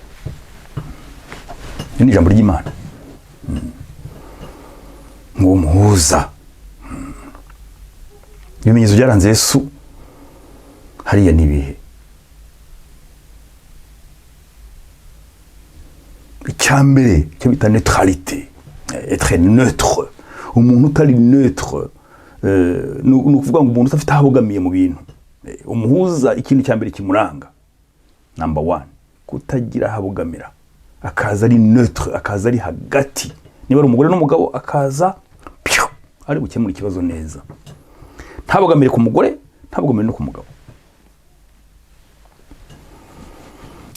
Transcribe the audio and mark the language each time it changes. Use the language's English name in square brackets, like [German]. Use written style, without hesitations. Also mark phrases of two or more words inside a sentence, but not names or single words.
[Kinyarwanda] Ni ijambo ry'Imana. Ngo muhuza. Ibimenyetso byaranze Yesu hariya nibihe? Icyambere cyo bita [French] neutralité, être neutre. [Kinyarwanda] Umuntu utari neutre, nukuvuga ngo umuntu utafite ahogamiye mu bintu. Umuhuza ikintu cyambere kimuranga, number 1, kutagira habogamira, akaza ari neutre, akaza ari hagati. Niba ari umugore n'umugabo akaza ari gukemura ikibazo neza, ntabogamire ku mugore, ntabogamire no ku mugabo.